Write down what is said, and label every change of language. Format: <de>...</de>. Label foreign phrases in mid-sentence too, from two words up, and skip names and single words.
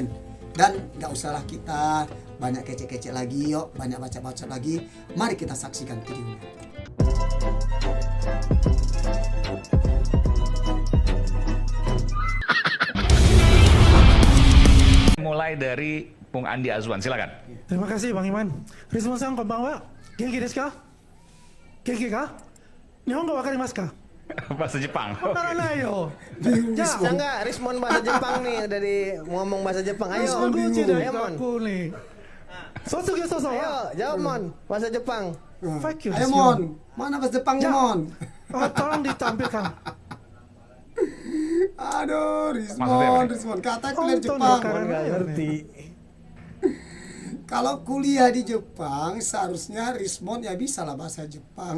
<id>Dan gak usahlah kita banyak kece-kece lagi, yuk banyak baca-baca lagi. Mari kita saksikan videonya. Mulai dari Bung Andi Azwan, silakan. Terima kasih Bang Iman.</id> <ja>リズモンさん、こんばんは. 元気ですか? 元気か？日本語わかりますか?</ja> <id>Bahasa Jepang.</id> <ja>わからないよ.</ja> <id>Bisa nggak Rizmon bahasa Jepang nih, dari ngomong bahasa Jepang? Ayo, ayo Mon. Sotsugyou soso. Ayo, jawab Mon, bahasa Jepang.</id> <en>Fuck you.</en> <id>Ayo Mon, mana bahasa Jepang Mon? Tolong ditampilkan. Aduh, Maksudnya apa nih? Rismon, kata kuliah di Onton Jepang. ya, Nggak ngerti. Kalau kuliah di Jepang, seharusnya Rismon ya bisa lah bahasa Jepang.</id>